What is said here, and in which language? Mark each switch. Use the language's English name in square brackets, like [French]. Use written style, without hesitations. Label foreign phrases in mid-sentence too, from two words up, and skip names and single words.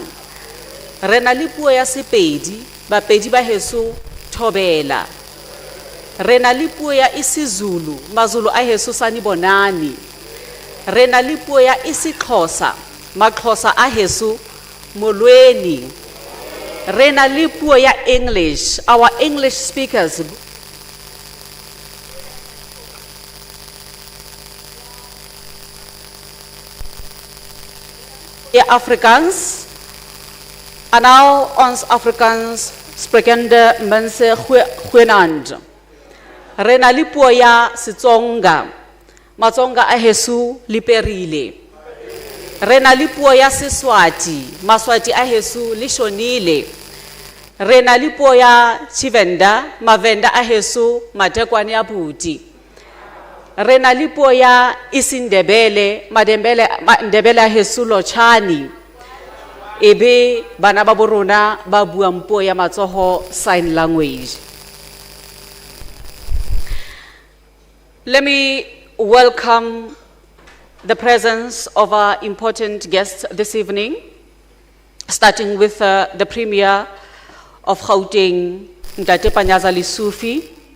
[Southern Sotho] Re na le puo ya Sepedi, Bapedi ba heso thobela. Re na le puo ya isiZulu, Mazulu a heso sanibonani. Re na le puo ya isiXhosa, Maxhosa a heso molweni. Re na le puo ya English, [English] our English speakers. [Afrikaans] Afrikaans, en nou ons Afrikaans sprekende mense goeienaand. [Southern Sotho] Re na le puo ya Setsonga, Matsonga a heso liperile. Re na le puo ya Seswati, Maswati a heso lishonile. Re na le puo ya Tshivenda, Mavenda a heso matekwane ya buti. Re na le puo ya isiNdebele, Ndebele a heso lotshani. Ebe bana ba borona ba buang puo ya matsoho [English] sign language. Let me welcome the presence of our important guests this evening, starting with the Premier of Gauteng, Ntate Panyaza Lesufi,